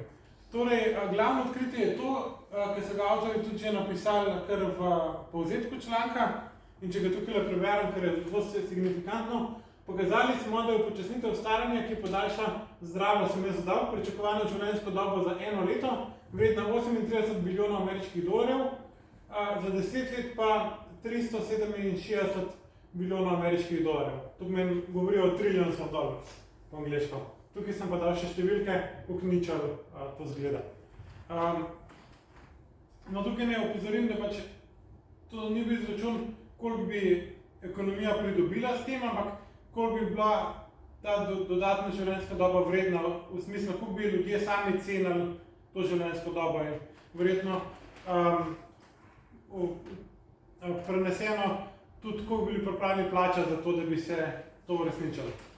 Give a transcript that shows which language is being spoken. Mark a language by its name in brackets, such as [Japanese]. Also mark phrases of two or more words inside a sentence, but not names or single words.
[Slovenian] Torej, glavno odkritje je to, ker so ga avtorji tudi že napisali kar v povzetku članka, in če ga tukaj preberem, ker je zelo signifikantno, pokazali smo, da je upočasnitev staranja, ki podaljša zdravo semestr pričakovano življenjsko dobo za 1 leto, vredna 38 bilijonov ameriških dolarjev, za 10 let pa 367 bilijonov ameriških dolarjev. Tukaj meni govorijo o [English] trillions of dollars [Slovenian] po angleško. Tukaj sem pa dal še številke, koliko ničel to zgleda. No, tukaj ne opozorim, da pač to ni bil izračun, koliko bi ekonomija pridobila s tem, ampak koliko bi bila ta dodatna življenjska doba vredna, v smislu, koliko bi ljudje sami cenili to življenjsko dobo in verjetno preneseno tudi, koliko bi bili pripravljeni plačati za to, da bi se to uresničilo.